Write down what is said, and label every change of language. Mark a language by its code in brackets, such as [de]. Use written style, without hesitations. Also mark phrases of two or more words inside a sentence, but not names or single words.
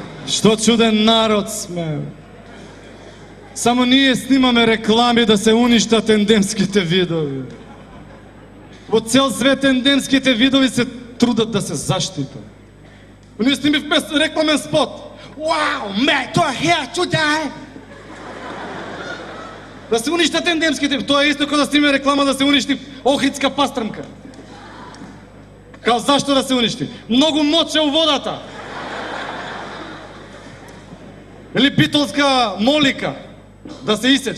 [mk] Што чуден народ сме. Само ние снимаме реклами да се уништат ендемските видови. Во цел свет ендемските видови се трудат да се заштитат. Ние сними рекламен спот. [en] Wow, mate, you're here to die. [mk] Да се уништат ендемските. Тоа е исто како да сниме реклама да се уништи охридска пастрмка. Као зашто да се уништи? Многу моч е у водата. Или битолска молика да се исече.